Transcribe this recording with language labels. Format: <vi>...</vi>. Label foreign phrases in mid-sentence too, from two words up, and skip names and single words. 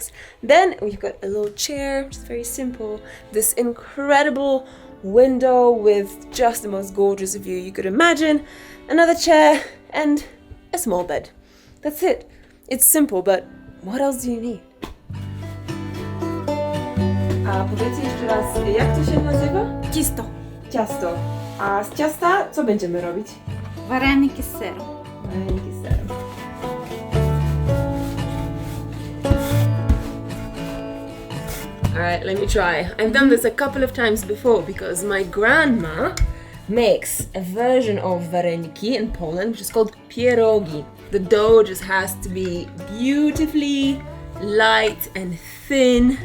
<en>Then we've got a little chair, which is very simple, this incredible window with just the most gorgeous view you could imagine, another chair, and a small bed. That's it. It's simple, but what else do you need?</en> <pl>A powiedzcie jeszcze raz, jak to się nazywa?</pl> <uk>Тісто.</uk> <pl>Ciasto. A z ciasta co będziemy robić?</pl> <uk>Вареники з сиром.</uk> <pl>Wareniki z serem.</pl> <en>Alright, let me try. I've done this a couple of times before because my grandma makes a version of wareniki in Poland which is called pierogi. The dough just has to be beautifully light and thin.</en>